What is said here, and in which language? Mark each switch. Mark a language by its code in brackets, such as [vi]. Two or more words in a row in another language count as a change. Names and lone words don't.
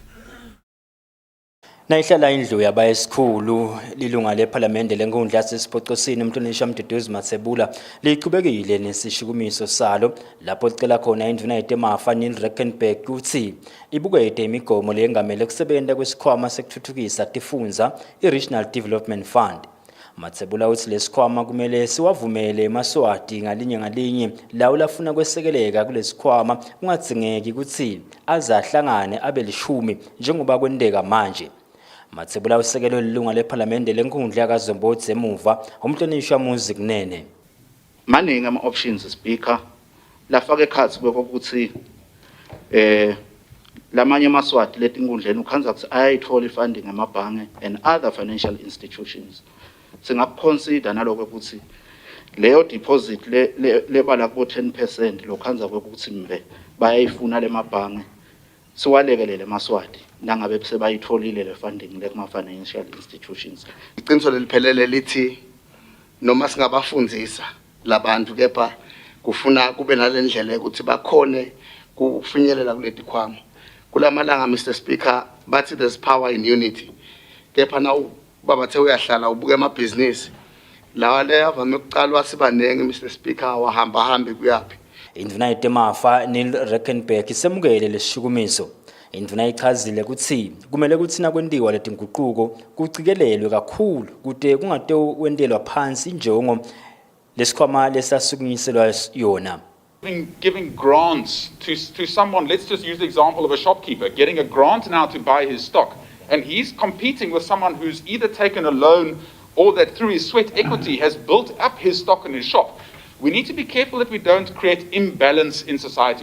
[ss] Nayihlala indlu yabayesikhulu lilunga lePhalamende lenkundla yasesiphoqosini umntonisha Mduduzi Mathebula liqhubekile nesishukumiso salo lapho licela khona indvuna yetemafa neRickenberg kuthi ibukete imigomo leyengamele kusebenta kwesikhwama sekuthuthukisa tifundza i-Regional Development Fund. Mathebula uthi lesikhwama kumele siwavumele eMaswati ngalinye lawo lafuna kwesekeleka kulesikhwama kungadzingeki ukuthi azahlangane abe 10 njengoba kwenteka manje. Mathebula usekelo lilunga lePhalamende lenkundla kaZombodzi emuva umhlonishwa Music Nene. Maningi ama-options speaker lafaka ekhathi kokuthi lamanye amaswati letinkundleni ukhanza ukuthi ayayithola ifunding ngamabhange [en] and other financial institutions. [ss] Singakuconsider naloko ukuthi leyo deposit lebala ku 10% lokhanza ukuthi mbe bayayifuna lemabhange siwalekelele emaswati nangabe sebayitholile le funding lekuma [en] financial institutions. [ss] Iqiniso leliphelele lithi noma singabafundzisa labantu kepha kufuna kube nalendlela ukuthi bakhone kufinyelela kuleti khwama. Kulamalanga Mr Speaker bathi [en] there's power in unity. [ss] Kepha nawu babathe uyahlala ubuke amabhizinisi lawa le avame ukuqalwa sibanenge Mr Speaker wahamba hambe kuyapi. Indvuna yetemafa neRickenberg isemukele lesishukumiso. Indvuna ichazile kuthi kumele kuthi nakwentiwa letinguquko kucikelelwe kakhulu kude kungate wentelwa phansi injongo lesikhwama lesasukunyiselwa yona. [en] Giving grants to someone, let's just use the example of a shopkeeper getting a grant now to buy his stock, and he's competing with someone who's either taken a loan or that through his sweat equity has built up his stock in his shop. We need to be careful that we don't create imbalance in society.